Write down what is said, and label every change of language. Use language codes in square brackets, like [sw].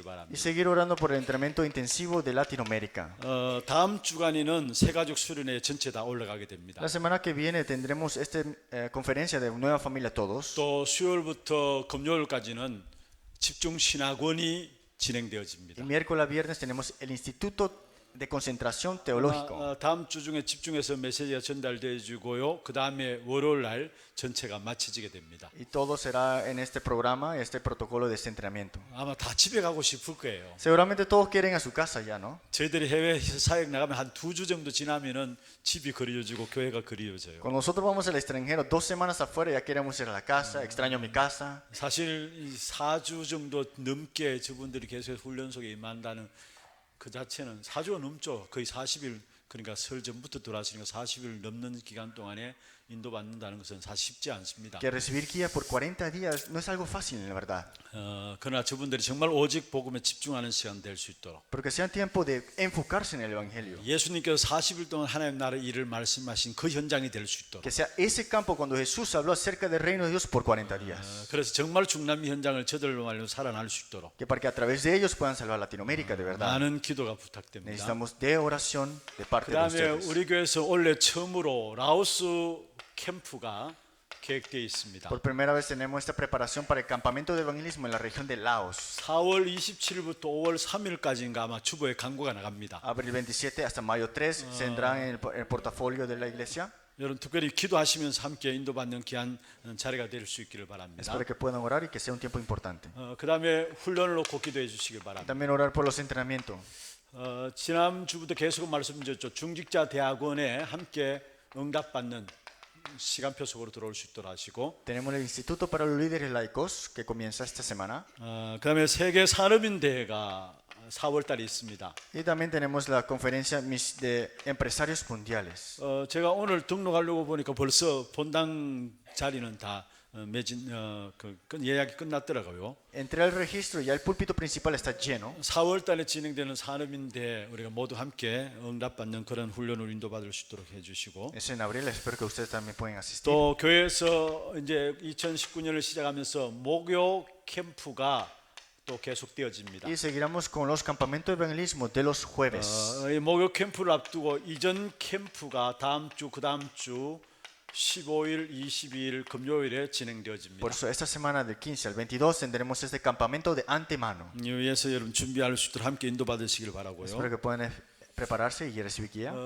[es] Y [ko] 바랍니다. [es] seguir orando por el entrenamiento intensivo de Latinoamérica. [ko] 다음 주간에는 세가족 수련회 전체 다 올라가게 됩니다. [es] La semana que viene tendremos esta conferencia de Nueva Familia Todos. [ko] 또 수요일부터 금요일까지는 집중 신학원이 진행되어집니다. [es] Y miércoles a viernes tenemos el Instituto de Concentración Teológico. [ko] 다음 주 중에 집중해서 메시지가 전달되어지고요. 그 다음에 월요일 날 전체가 마쳐지게 됩니다. [es] Y todo será en este programa, este protocolo de este entrenamiento. [ko] 아마 다 집에 가고 싶을 거예요. [es] Seguramente todos quieren a su casa ya, ¿no? [ko] 저희들이 해외 사역 나가면 한 2주 정도 지나면은 집이 그리워지고 교회가 그리워져요. [es] Cuando nosotros vamos al extranjero, 2 semanas afuera ya queremos ir a la casa, extraño mi casa. [ko] 사실 이 4주 정도 넘게 저분들이 계속 훈련 속에 임한다는 그 자체는 4주가 넘죠. 거의 40일, 그러니까 설 전부터 들어왔으니까 40일 넘는 기간 동안에 인도받는다는 것은 사실 쉽지 않습니다. [es] Que recibir guía por 40 días no es algo fácil, la verdad. [ko] 그러나 저분들이 정말 오직 복음에 집중하는 시간 될 수 있도록 [es] Pero que sea tiempo de enfocarse en el Evangelio. [ko] 예수님께서 40일 동안 하나님 나라의 일을 말씀하신 그 현장이 될 수 있도록 [es] Que sea ese campo cuando Jesús habló acerca del reino de Dios por 40 días. [ko] 그래서 정말 중남미 현장을 저들로 말로 살아날 수 있도록 [es] Que para que a través de ellos puedan salvar Latinoamérica, de verdad. [ko] 많은 기도가 부탁됩니다. [es] Necesitamos de oración de parte de [ko] 그다음에 [es] ustedes. [ko] 우리 교회에서 원래 처음으로 라오스 캠프가 계획되어 있습니다. [es] Por primera vez tenemos esta preparación para el campamento de evangelismo en la región de Laos. [ko] 4월 27일부터 5월 3일까지인가 아마 주보에 광고가 나갑니다. [es] Abril 27 hasta mayo 3 se tendrán en el portafolio de la iglesia. [ko] 여러분 특별히 기도하시면서 함께 인도받는 귀한 자리가 될 수 있기를 바랍니다. [es] Espero que puedan orar y que sea un tiempo importante. [ko] 그다음에 훈련을 놓고 기도해 주시길 바랍니다. [es] También orar por los entrenamientos. [ko] 지난주부터 계속 말씀드렸죠. 중직자 대학원에 함께 응답받는 시간표 속으로 들어올 수 있도록 하시고 [es] Tenemos el Instituto para los Líderes Laicos que comienza esta semana. [ko] 그다음에 세계 산업인 대회가 4월 달에 있습니다. [es] Y también tenemos la conferencia de empresarios mundiales. [ko] 제가 오늘 등록하려고 보니까 벌써 본당 자리는 다 매진 예약이 끝났더라고요. [es] Entré al registro y ya el púlpito principal está lleno. [ko] 4월 달에 진행되는 산업인대 우리가 모두 함께 응답받는 그런 훈련을 인도받을 수 있도록 해주시고 [es] Es en abril, espero que ustedes también puedan asistir. [ko] 또 교회에서 이제 2019년을 시작하면서 목요 캠프가 또 계속되어집니다. [es] Y seguiremos con los campamentos de evangelismo de los jueves. [ko] 이 목요 캠프를 앞두고 이전 캠프가 다음 주 그 다음 주 15일, 22일 금요일에 진행되어집니다. [es] Por eso esta semana del 15 al 22 tendremos este campamento de antemano. [ko] 이 위해서 여러분 준비할 수 있도록 함께 인도받으시길 바라고요. [es] Espero que puedan prepararse y recibir guía.